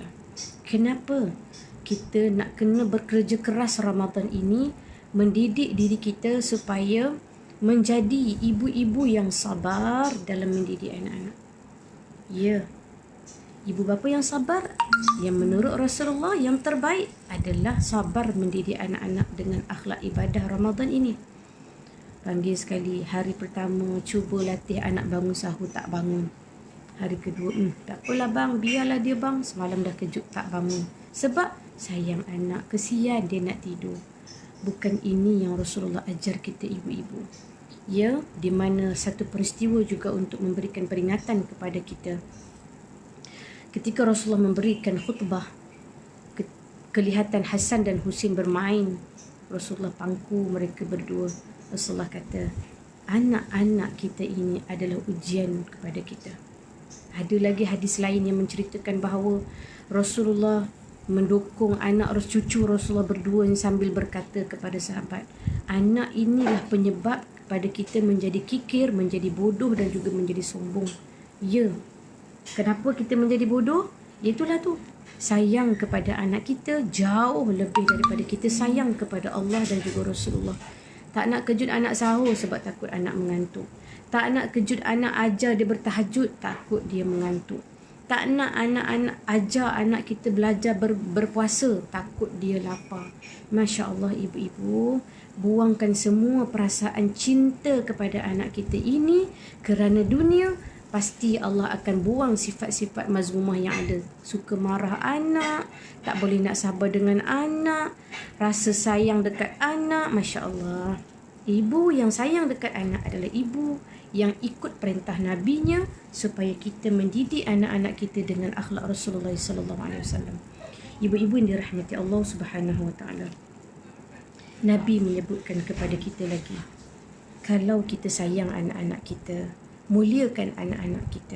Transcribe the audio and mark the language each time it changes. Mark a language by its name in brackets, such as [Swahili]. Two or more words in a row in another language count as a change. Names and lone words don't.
[Malay] Kenapa kita nak kena bekerja keras Ramadan ini, mendidik diri kita supaya menjadi ibu-ibu yang sabar dalam mendidik anak-anak? Ya, ibu bapa yang sabar, yang menurut Rasulullah yang terbaik adalah sabar mendidik anak-anak dengan akhlak ibadah Ramadan ini. Panggil sekali, hari pertama cuba latih anak bangun sahur, tak bangun. Hari kedua, tak apalah bang, biarlah dia bang, semalam dah kejut tak bangun. Sebab sayang anak, kesian dia nak tidur. Bukan ini yang Rasulullah ajar kita ibu-ibu. Ya, di mana satu peristiwa juga untuk memberikan peringatan kepada kita. Ketika Rasulullah memberikan khutbah, kelihatan Hasan dan Husin bermain. Rasulullah pangku mereka berdua. Rasulullah kata, anak-anak kita ini adalah ujian kepada kita. Ada lagi hadis lain yang menceritakan bahawa Rasulullah mendukung anak cucu Rasulullah berdua sambil berkata kepada sahabat, anak inilah penyebab kepada kita menjadi kikir, menjadi bodoh dan juga menjadi sombong. Ya, kenapa kita menjadi bodoh? Itulah tu, sayang kepada anak kita jauh lebih daripada kita sayang kepada Allah dan juga Rasulullah. Tak nak kejut anak sahur sebab takut anak mengantuk. Tak nak kejut anak ajar dia bertahajud, takut dia mengantuk. Tak nak anak-anak ajar anak kita belajar berpuasa, takut dia lapar. [Arabic] ما شاء الله [Malay] ibu-ibu, buangkan semua perasaan cinta kepada anak kita ini kerana dunia. Pasti Allah akan buang sifat-sifat mazmumah yang ada. Suka marah anak, tak boleh nak sabar dengan anak, rasa sayang dekat anak. [Arabic] ما شاء الله, [Malay] ibu yang sayang dekat anak adalah ibu yang ikut perintah nabinya supaya kita mendidik anak-anak kita dengan akhlak Rasulullah SAW. Ibu-ibu yang dirahmati Allah [Arabic] سبحانه وتعالى, [Malay] Nabi menyebutkan kepada kita lagi, kalau kita sayang anak-anak kita, muliakan anak-anak kita.